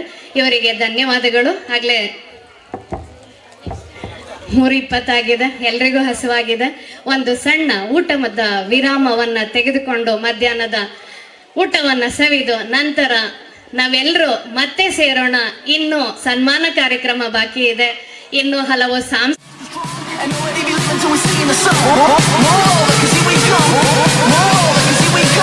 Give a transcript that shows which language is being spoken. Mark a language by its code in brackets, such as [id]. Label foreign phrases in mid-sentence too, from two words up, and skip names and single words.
[kn] ಇವರಿಗೆ ಧನ್ಯವಾದಗಳು. ಆಗ್ಲೇ 3:20 ಆಗಿದೆ, ಎಲ್ರಿಗೂ ಹಸುವಾಗಿದೆ. ಒಂದು ಸಣ್ಣ ಊಟದ ವಿರಾಮವನ್ನ ತೆಗೆದುಕೊಂಡು ಮಧ್ಯಾಹ್ನದ ಊಟವನ್ನ ಸವಿದು ನಂತರ ನಾವೆಲ್ಲರೂ ಮತ್ತೆ ಸೇರೋಣ. ಇನ್ನು ಸನ್ಮಾನ ಕಾರ್ಯಕ್ರಮ ಬಾಕಿ ಇದೆ, ಇನ್ನು ಹಲವು [en] until we see in the sun. Roll, cause here we go. Roll, cause here we go.